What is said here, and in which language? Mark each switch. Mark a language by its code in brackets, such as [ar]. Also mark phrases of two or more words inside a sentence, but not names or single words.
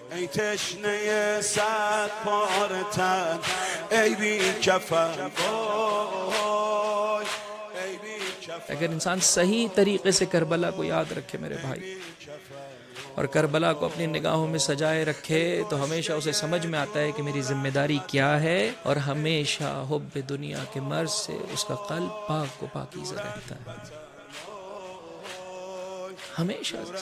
[fa] ای تشنه صد پاره تن ای بی کفن وای ای بی کفن. [ur] اگر انسان صحیح طریقے سے کربلا کو یاد رکھے میرے بھائی، اور کربلا کو اپنی نگاہوں میں سجائے رکھے، تو ہمیشہ اسے سمجھ میں آتا ہے کہ میری ذمہ داری کیا ہے، اور ہمیشہ حب دنیا کے مرض سے اس کا قلب پاک و پاکیزہ رہتا ہے ہمیشہ۔